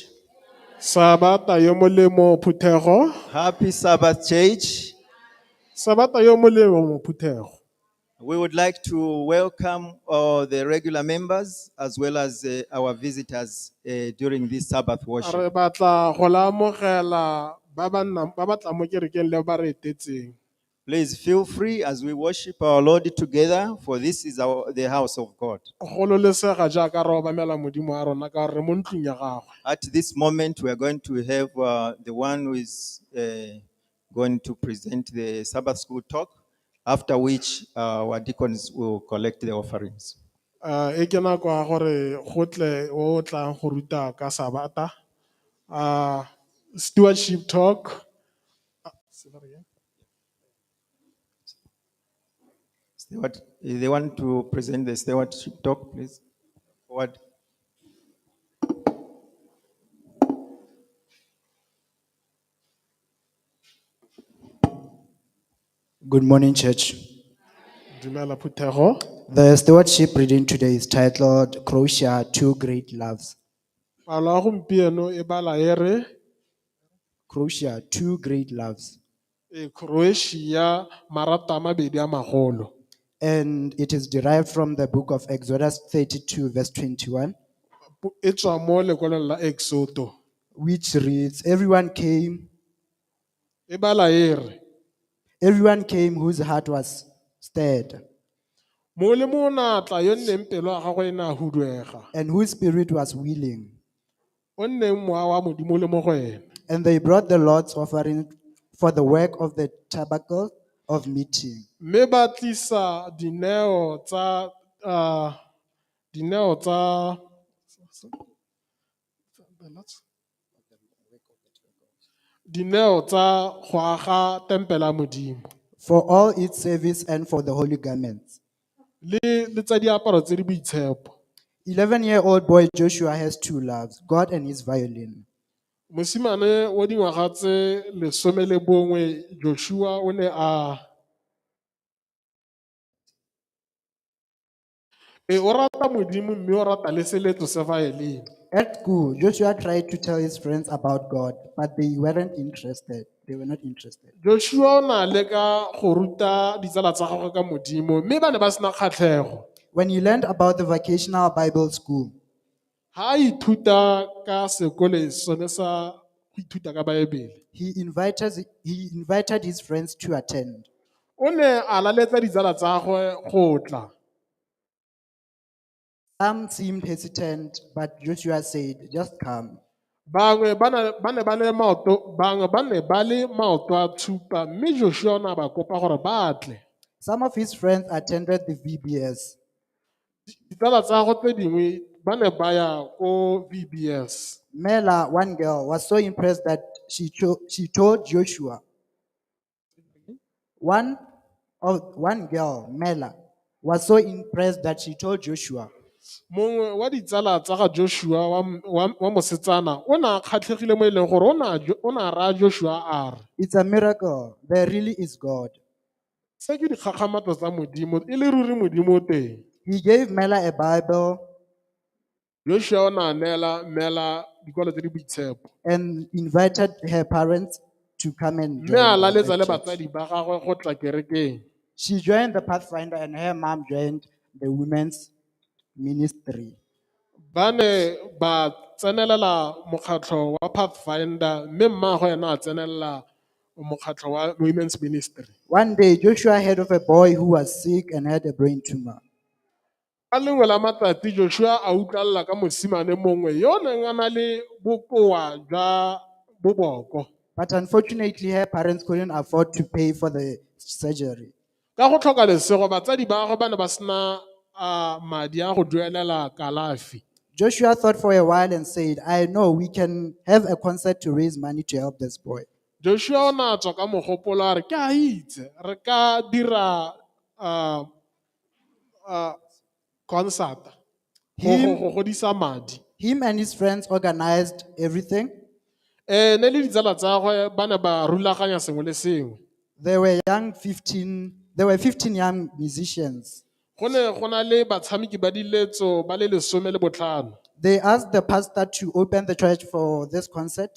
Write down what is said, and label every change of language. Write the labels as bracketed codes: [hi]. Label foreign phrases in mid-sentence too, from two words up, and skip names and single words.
[tn] Sabata yo molemo phuthego. [en] Happy Sabbath, church. [tn] Sabata yo molemo phuthego. [en] We would like to welcome the regular members as well as our visitors during this Sabbath [tn] Re [en] worship. [tn] batla go la amogela ba ba tla mo kerekeng le ba re etetseng. [en] Please feel free as we worship our Lord together, for this is the house of God. [tn] Gololesega jaaka re obamela modimo a rona ka re mo ntlong ya gagwe. [en] At this moment, we are going to have the one who is going to present the Sabbath school talk, after which our deacons will collect the offerings. E ke nako ya gore go tle o tlang go ruta ka Sabata. Stewardship talk. Steward, they want to present the stewardship talk, please. Forward. Good morning, church. [tn] Dumela phuthego. [en] The stewardship reading today is titled Croatia, Two Great Loves. [tn] Palo ya gompieno e bala e re Croatia, Two Great Loves. Croatia marata a mabedi a magolo. [en] And it is derived from the book of Exodus 32, verse 21, [tn] E tswa mo lekwalong la Exodo. [en] which reads, Everyone came [tn] E bala e re [en] whose heart was stirred. [tn] mo le monatla yo nneng pelo ya gagwe e ne a huduega [en] and whose spirit was willing. [tn] o nneng mowa wa modimo le mo go ene. [en] And they brought the Lord's offering for the work of the tabernacle of meeting. [tn] Mme ba tlisa dineo tsa go aga tempele ya modimo [en] For all its service and for the holy garments. [tn] le tsa diaparo tse di boitshepo. [en] 11-year-old boy Joshua has two loves, God and his violin. [tn] Mosimane wa dingwaga tse 11 Joshua o ne o rata modimo mme o rata le seletso se violin. [en] At school, Joshua tried to tell his friends about God, but they weren't interested. They were not interested. [tn] Joshua o na leka go ruta ditsala tsa gagwe ka modimo mme ba ne ba sena kgatlhego. [en] When he learned about the vocational Bible school, [tn] Ha a ithuta ka sekole sone sa go ithuta ka Baebele, [en] he invited his friends to attend. [tn] o ne a laletsa ditsala tsa gagwe go tla. [en] Some seemed hesitant, but Joshua said, just come. [tn] Bangwe ba ne ba le maoto a tshupa mme Joshua o ne a ba kopa gore ba tle. [en] Some of his friends attended the VBS. [tn] Ditsala tsa gagwe tse dingwe ba ne ba ya ko VBS. [en] Mela, one girl, was so impressed that she told Joshua. One girl, Mela, was so impressed that she told Joshua. [tn] Mongwe wa ditsala tsa ga Joshua wa mosetsana o ne a kgatlhegile mo e leng gore o ne a raya Joshua a re, [en] It's a miracle. There really is God. [tn] se ke dikgakgamatso tsa modimo e le ruri modimo o teng. [en] He gave Mela a Bible [tn] Joshua o ne a neela Mela dikwalo tse di boitshepo [en] and invited her parents to come and [tn] mme a [en] join them [tn] laletsa [en] at [tn] le [en] church. [tn] batsadi ba gagwe go tla kerekeng. [en] She joined the Pathfinder and her mom joined the women's ministry. [tn] Ba ne ba tsenelela mokgatlho wa Pathfinder mme mmaagwe ena a tsenelela mokgatlho wa [en] women's ministry. One day, Joshua heard of a boy who was sick and had a brain tumor. [tn] Ka lengwe la matsatsi Joshua a utlwalela ka mosimane mongwe yo o neng a na le bokoa jwa boboko. [en] But unfortunately, her parents couldn't afford to pay for the surgery. [tn] Ka go tlhoka lesego batsadi ba gagwe ba ne ba sena madi a go duelela kalafi. [en] Joshua thought for a while and said, I know we can have a concert to raise money to help this boy. [tn] Joshua o ne a tswa ka mogopolo a re ke a itse re ka dira concert go godisa madi. [en] Him and his friends organized everything. [tn] Ne le ditsala tsa gagwe ba ne ba rulaganya sengwe le sengwe. [en] There were 15 young musicians. [tn] Go ne go na le batshameki ba diletso ba le 15. [en] They asked the pastor to open the church for this concert.